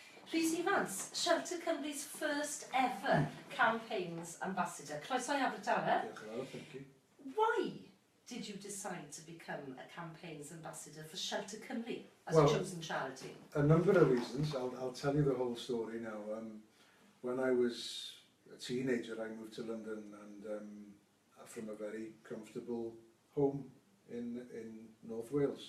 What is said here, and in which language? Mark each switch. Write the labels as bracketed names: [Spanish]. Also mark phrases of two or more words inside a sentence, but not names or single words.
[English] Rhys Ifans, Shelter Cymru's first ever campaigns ambassador. [Welsh] Croeso i Abertawe. Diolch yn fawr, [English] thank you. Why did you decide to become a campaigns ambassador for Shelter Cymru as Well, a chosen charity? A number of reasons. I'll tell you the whole story now. When I was a teenager, I moved to London and from a very comfortable home in North Wales.